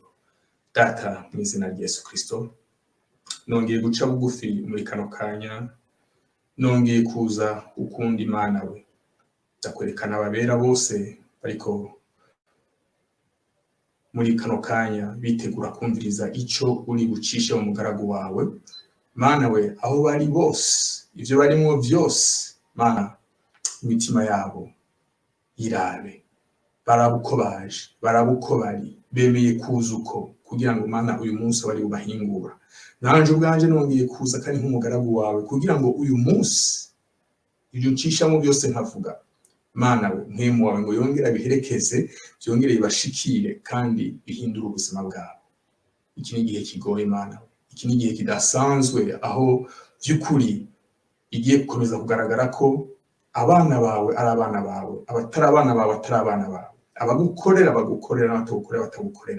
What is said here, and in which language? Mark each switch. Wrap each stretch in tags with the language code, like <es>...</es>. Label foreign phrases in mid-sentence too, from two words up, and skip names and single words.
<rn>Data, mu izina rya Yesu Kristo, nongeye guca bugufi muri kano kanya, nongeye kuza ukunda Imana we, ndakwerekana ababera bose bariko muri kano kanya bitegura kumviriza icyo uri bucishe mu mugaragu wawe. Mana we, aho bari bose, ivyo barimwo vyose, Mana, imitima yabo irabe, barabuko baje, barabuko bari, bemeye kuza uko, kugira ngo Mana uyu munsi bari ubahingura. Nanje ubwanje nongeye kuza kandi nk'umugaragu wawe, kugira ngo uyu munsi ibyo ncishamo byose nkavuga, Mana we, mpemu wawe ngo yongera biherekeze, byongere bibashikire kandi bihindura ubuzima bwabo. Iki ni igihe kigoye Mana, iki ni igihe kidasanzwe, aho by'ukuri igiye gukomeza kugaragara ko abana bawe ari abana bawe, abatari abana bawe atari abana bawe, abagukorera bagukorera, n'abatagukorera batagukorera.</rn>